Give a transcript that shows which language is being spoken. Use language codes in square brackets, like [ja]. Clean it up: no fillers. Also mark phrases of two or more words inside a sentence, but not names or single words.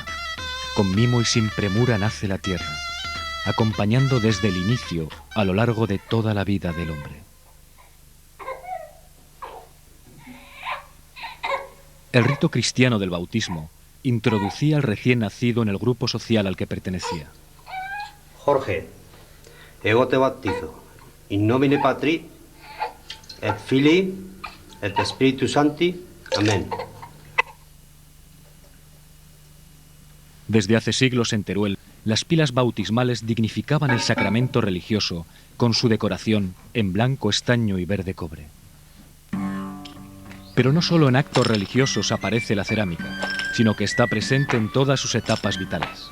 [es] Con mimo y sin premura nace la tierra, acompañando desde el inicio a lo largo de toda la vida del hombre. El rito cristiano del bautismo introducía al recién nacido en el grupo social al que pertenecía. Jorge, [la] ego te bautizo, in nomine Patri, et Filii, et Spiritus Sancti. Amén. [es] Desde hace siglos en Teruel, las pilas bautismales dignificaban el sacramento religioso con su decoración en blanco, estaño y verde cobre. Pero no solo en actos religiosos aparece la cerámica, sino que está presente en todas sus etapas vitales.